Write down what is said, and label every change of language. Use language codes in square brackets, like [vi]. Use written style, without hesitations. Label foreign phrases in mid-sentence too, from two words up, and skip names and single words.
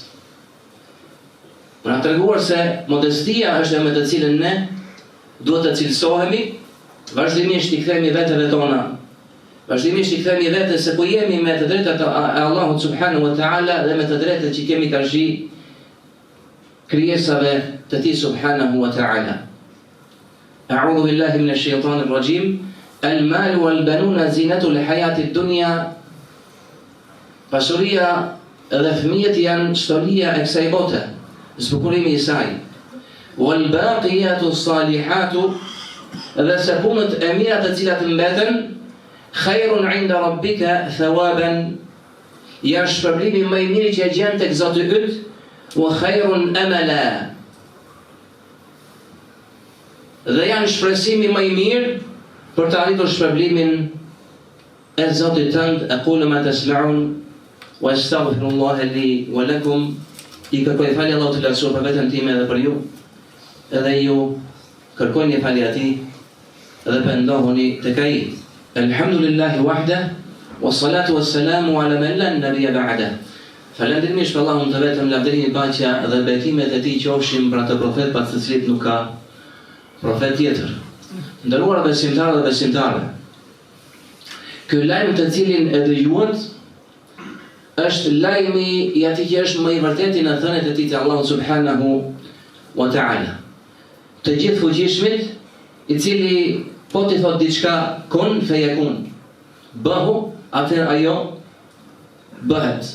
[sq] Për na treguar se modestia është me të cilën ne duhet të cilësohemi, vazhdimisht i kthemi vetëve tona, vazhdimisht i kthemi vetes se po jemi me të drejtat e Allahut [ar] سبحانه وتعالى [sq] dhe me të drejtat që kemi karshi krijesave të tij [ar] سبحانه وتعالى. أعوذ بالله من الشيطان الرجيم. المال والبنون زينة الحياة الدنيا. [sq] Pasuria dhe fëmijët janë shtolia e kësaj bote, zbukurimi i saj. [ar] والباقيات الصالحات, [sq] dhe se punët e mira të cilat mbeten, [ar] خير عند ربك ثوابا, [sq] janë shpërblimi më i miri që e gjen tek Zoti yt, [ar] وخير أملا, [sq] dhe janë shpresimi më i mirë për të arritur shpërblimin e Zotit tënd. [ar] أقول ما تسمعون وأستغفر الله لي ولكم. [sq] I kërkoj falje Allahut të lartësuar për veten time dhe për ju, edhe ju kërkojni falje atij dhe pendohuni tek ai. [ar] الحمد لله وحده والصلاة والسلام على من لا نبي بعده. [sq] Falënderimisht për Allahun të vetëm, lavdërimi, paqja dhe betimet e tij qofshin për atë profet pas të cilit nuk ka profet tjetër. Nderuara besimtarë dhe besimtare, ky lajm të cilin e dëgjuat është lajmi i atij që është më i vërtetë në thënët e tij të Allahut [ar] سبحانه وتعالى, [sq] të gjithë fuqishmit, i cili po t'i thot diçka [ar] كن فيكون, [sq] bëhu, atëherë ajo bëhet.